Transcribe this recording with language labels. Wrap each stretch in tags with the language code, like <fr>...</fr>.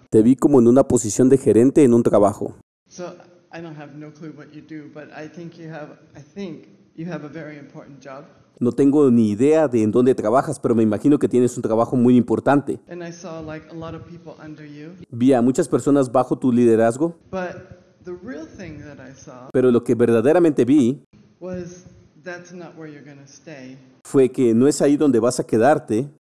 <es>Te vi como en una posición de gerente en un trabajo.</es> <en>So I don't have no clue what you do, but I think you have a very important job.</en> <es>No tengo ni idea de en dónde trabajas, pero me imagino que tienes un trabajo muy importante.</es> <en>And I saw like a lot of people under you.</en> <es>Vi a muchas personas bajo tu liderazgo.</es> <en>But the real thing that I saw,</en> <es>pero lo que verdaderamente vi,</es> <en>was that's not where you're gonna stay.</en> <es>Fue que no es ahí donde vas a quedarte.</es>